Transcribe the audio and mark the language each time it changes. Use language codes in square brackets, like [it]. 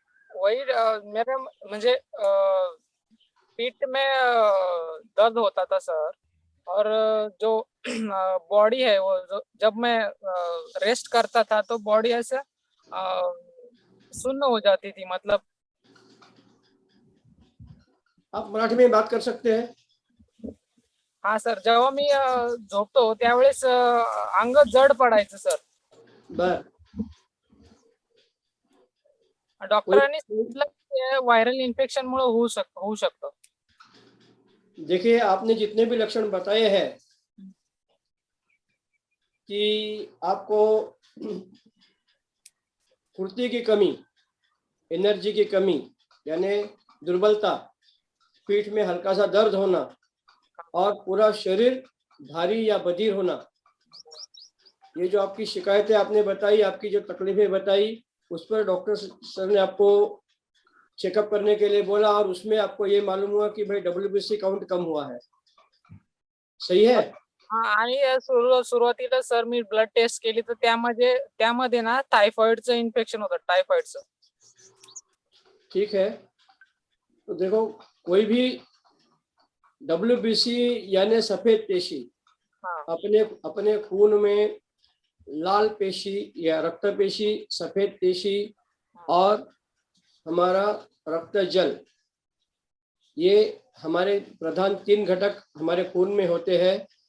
[hi] वही मेरे मुझे पीठ में दर्द होता था सर। और जो बॉडी है वो जब मैं रेस्ट करता था तो बॉडी ऐसे सुन्न हो जाती थी। मतलब आप मराठी में बात कर सकते हैं? [mr] हाँ सर, जेव्हा मी झोपतो त्यावेळेस अंग जड पडायचं सर। बर। डॉक्टरांनी सांगितलं की व्हायरल इन्फेक्शन मुळे होऊ शकतं। [hi] देखिए, आपने जितने भी लक्षण बताए हैं कि आपको फुर्ती की कमी, एनर्जी की कमी यानी दुर्बलता, पीठ में हल्का सा दर्द होना और पूरा शरीर भारी या बधिर होना, ये जो आपकी शिकायतें आपने बताई, आपकी जो तकलीफें बताई, उस पर डॉक्टर सर ने आपको चेकअप करने के लिए बोला और उसमें आपको ये मालूम हुआ कि भाई WBC काउंट कम हुआ है। सही है? [mr] हाँ, आणि सुरुवातीला सर मी ब्लड टेस्ट केली तर त्यामध्ये ना टायफॉइडचं इन्फेक्शन होतं, टायफॉइडचं। [hi] ठीक है। तो देखो, कोई भी WBC यानी सफेद पेशी, हाँ, अपने खून में लाल पेशी या रक्त पेशी, सफेद पेशी और हमारा रक्त जल, ये हमारे प्रधान 3 घटक हमारे खून में होते हैं।